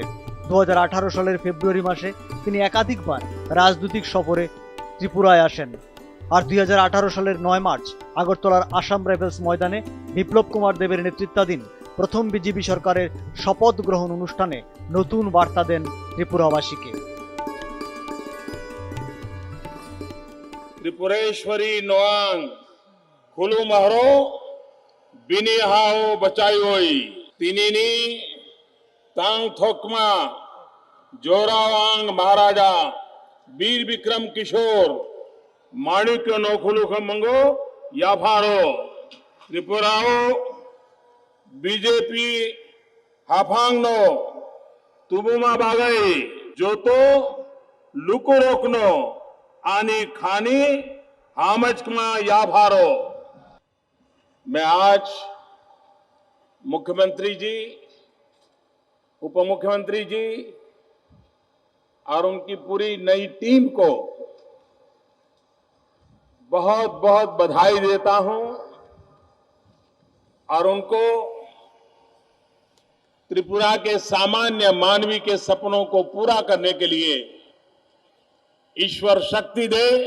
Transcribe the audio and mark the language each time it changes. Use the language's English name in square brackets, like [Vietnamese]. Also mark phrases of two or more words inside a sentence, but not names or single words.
[Bangla] 2018 সালের ফেব্রুয়ারি মাসে তিনি একাধিকবার রাজনৈতিক সফরে ত্রিপুরায় আসেন। আর 2018 সালের 9 মার্চ আগরতলার আসাম রাইফেলস ময়দানে বিপ্লব কুমার দেবের নেতৃত্বাধীন প্রথম বিজেপি সরকারের শপথ গ্রহণ অনুষ্ঠানে নতুন বার্তা দেন ত্রিপুরাবাসীকে। [Kok Borok] त्रिपुरेश्वरी नोआंग खुलू महरो बिनी हाओ बचायोई तिनिनी तांग थोकमा जोरावांग महाराजा वीर विक्रम किशोर माणिक्य नोखुलु खमंगो याफारो त्रिपुराओ बीजेपी हाफांगनो तुबुमा बागई जोतो लुको रोकनो आनी खानी हामचकमा याफारो। [Hindi] मैं आज मुख्यमंत्री जी, उप मुख्यमंत्री जी और उनकी पूरी नई टीम को बहुत बहुत बधाई देता हूं और उनको त्रिपुरा के सामान्य मानवी के सपनों को पूरा करने के लिए ईश्वर शक्ति दे।